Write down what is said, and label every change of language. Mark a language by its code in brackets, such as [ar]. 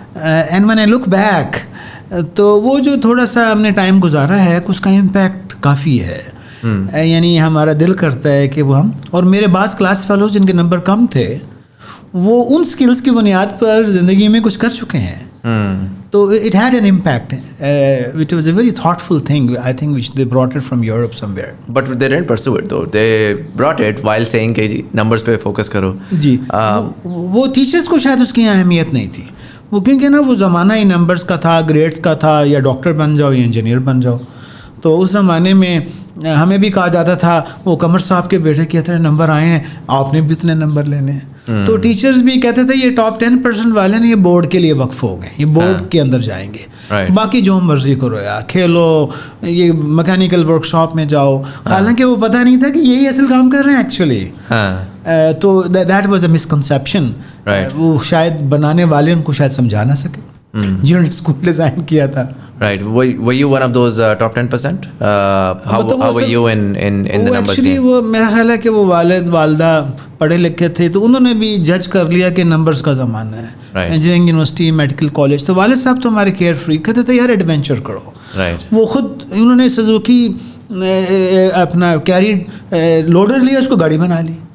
[en] and when I look back, [ur] تو وہ جو تھوڑا سا ہم نے ٹائم گزارا ہے اس کا امپیکٹ کافی ہے. یعنی ہمارا دل کرتا ہے کہ وہ ہم, اور میرے بعض کلاس فیلوز جن کے نمبر کم تھے وہ ان سکلز کی بنیاد پر زندگی میں کچھ کر چکے ہیں. [en] تو it had an impact. It was a very thoughtful thing I think which they brought it from Europe somewhere. But they didn't pursue it though. They brought it while saying [ur] کہ نمبرز پہ focus کرو. جی. وہ teachers کو شاید اس کی اہمیت نہیں تھی, وہ کیونکہ نا وہ زمانہ ہی نمبرز کا تھا, گریڈس کا تھا, یا ڈاکٹر بن جاؤ یا انجینئر بن جاؤ. تو اس زمانے میں ہمیں بھی کہا جاتا تھا وہ قمر صاحب کے بیٹے کے اتنے نمبر آئے ہیں, آپ نے بھی اتنے نمبر لینے ہیں. تو ٹیچرز بھی کہتے تھے یہ ٹاپ 10% والے نا یہ بورڈ کے لیے وقف ہو گئے, یہ بورڈ کے اندر جائیں گے, باقی جو مرضی کرو یار, کھیلو, یہ میکینیکل ورک شاپ میں جاؤ. حالانکہ وہ پتہ نہیں تھا کہ یہی اصل کام کر رہے ہیں ایکچولی. [en] تو that was a misconception. [ur] وہ شاید بنانے والے ان کو شاید سمجھا نہ سکے جنہوں نے اسکول ڈیزائن کیا تھا. [en] Right. Were you one of those top 10%? How were you in the numbers actually game? [ur] وہ میرا خیال ہے کہ وہ والد والدہ پڑھے لکھے تھے, تو انہوں نے بھی جج کر لیا کہ نمبرز کا زمانہ ہے. Engineering university, medical college. تو والد صاحب تو ہمارے کیئر فری, کہتے تھے یار ایڈونچر کرو. وہ خود انہوں نے سزوکی اپنا کیری لوڈر لیا, اس کو گاڑی بنا لی.